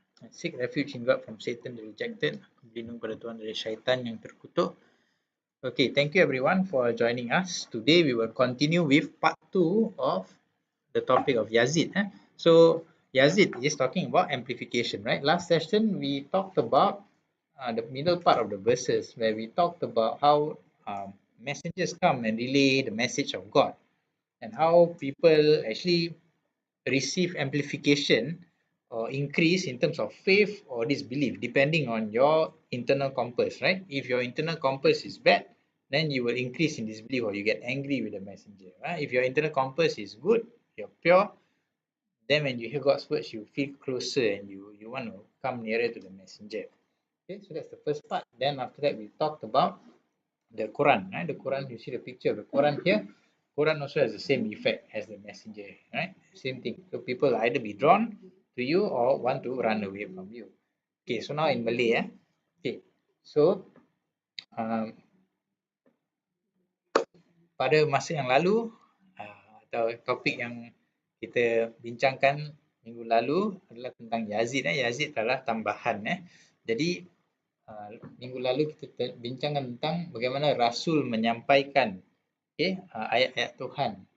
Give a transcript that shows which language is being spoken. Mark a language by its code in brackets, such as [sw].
[en] Seek refuge in God from Satan the rejected. [ms] Berlindung pada Tuhan dari syaitan yang terkutuk. [en] Okay, thank you everyone for joining us. Today we will continue with part 2 of the topic of Yazid. So Yazid is talking about amplification, right? Last session we talked about the middle part of the verses where we talked about how messengers come and relay the message of God and how people actually receive amplification or increase in terms of faith or disbelief depending on your internal compass, right? If your internal compass is bad, then you will increase in disbelief or you get angry with the messenger, right? If your internal compass is good, you're pure, then when you hear God's words, you feel closer and you want to come nearer to the messenger. Okay, so that's the first part. Then after that, we talked about the Quran, right? The Quran, you see the picture of the Quran here. Quran also has the same effect as the messenger, right? Same thing. So people either be drawn to you or want to run away from you. Okay, so now in Malay, okay. [ms] So pada masa yang lalu atau topik yang kita bincangkan minggu lalu adalah tentang Yazid. Yazid adalah tambahan. Jadi minggu lalu kita bincangkan tentang bagaimana Rasul menyampaikan ayat-ayat Tuhan.